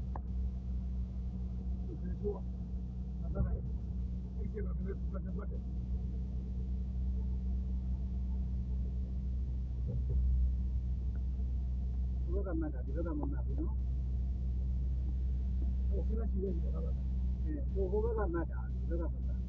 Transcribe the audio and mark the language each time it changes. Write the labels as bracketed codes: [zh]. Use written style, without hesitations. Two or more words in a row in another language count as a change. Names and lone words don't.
[zh] 就是说，那这个不是。 [my] ဒီဘက်ကမှတ်တာဒီဘက်ကမမှတ်ဘူးနော် [zh] 我现在去的那个。 [my] ဟိုဘက်ကမှတ်တာဒီဘက်ကမမှတ်